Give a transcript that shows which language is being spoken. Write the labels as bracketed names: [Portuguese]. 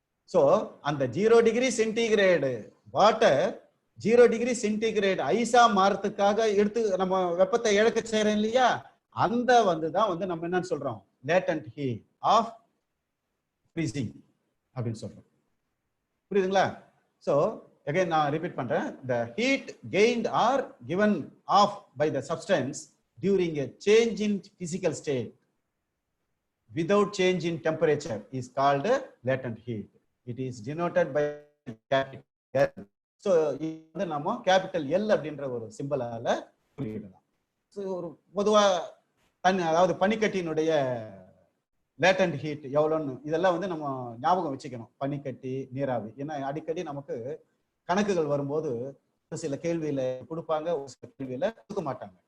[Tamil] So அந்த 0 degree centigrade water 0 degree centigrade ஐஸா மாறதுக்காக எடுத்து நம்ம வெப்பத்தை இழக்க செய்யறோம் இல்லையா, அந்த வந்துதான் வந்து நம்ம என்னன்னு சொல்றோம், லேட்டன்ட் ஹீட் ஆஃப் ஃப்ரீசிங் அப்படின்னு சொல்றோம். புரியுதுங்களா? சோ again நான் ரிப்பீட் பண்றேன். [English] the heat gained or given off by the substance during a change in physical state without change in temperature is called latent heat. It is denoted by capital L. [Tamil] so இது நாம capital L அப்படின்ற ஒரு சிம்பலால குறியிடலாம். So ஒரு பொதுவா அதாவது பனிக்கட்டியினுடைய latent heat எவ்வளோன்னு இதெல்லாம் வந்து நம்ம ஞாபகம் வச்சுக்கணும். பனிக்கட்டி, நீராவி, ஏன்னா அடிக்கடி நமக்கு கணக்குகள் வரும்போது சில கேள்வியில கொடுப்பாங்க, ஒரு சில கேள்வியில கொடுக்க மாட்டாங்க.